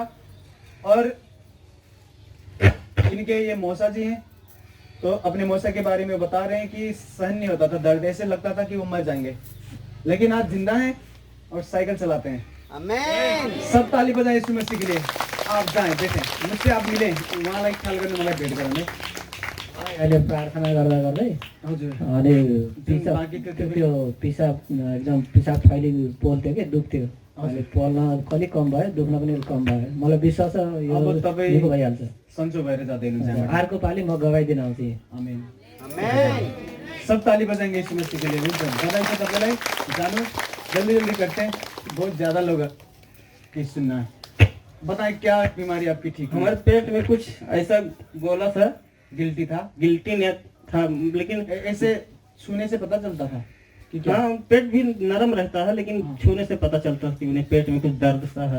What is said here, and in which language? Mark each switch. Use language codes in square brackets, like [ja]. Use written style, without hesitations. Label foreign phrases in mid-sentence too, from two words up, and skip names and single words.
[hi] और इनके ये मौसा जी हैं, तो अपने मौसा के बारे में बता रहे हैं कि सहन नहीं होता था दर्द, ऐसे लगता था कि वो मर जाएंगे, लेकिन आज जिंदा हैं और साइकिल चलाते हैं। आमीन। सब ताली बजाएं यीशु मसीह के लिए। आप जाएं बैठें, मुझसे आप मिलें, [ne] उहाँलाई ख्याल गर्नु मलाई भेट गराउने। अहिले प्रार्थना गर्दा गर्दै हजुर अनि बाँकीको त्यो त्यो पिसाब एकदम पिसाब फैली पोल्थ्यो कि दुख्थ्यो, अहिले पोल्न अलिक कम भयो, दुख्न पनि अलिक कम भयो। मलाई विश्वास छ यो अब तपाईँ निको भइहाल्छ। सन्चो भएर जाँदै हुनुहुन्छ। अर्को पालि म गवाइदिन आउँछु। आमीन। आमीन। [hi] सब ताली बजाएंगे यीशु मसीह के लिए। [ne] बधाई छ तपाईलाई। [hi] जानु जल्दी जल्दी करते हैं, बहुत ज्यादा लोग की सुनना है। बताएं क्या बीमारी आपकी ठीक है? हमारे पेट में कुछ ऐसा गोला सा गिल्टी था, गिल्टी ने था, लेकिन ऐसे छूने से पता चलता था कि क्या? हाँ पेट भी नरम रहता है, लेकिन छूने से पता चलता है कि उन्हें पेट में कुछ दर्द सा है।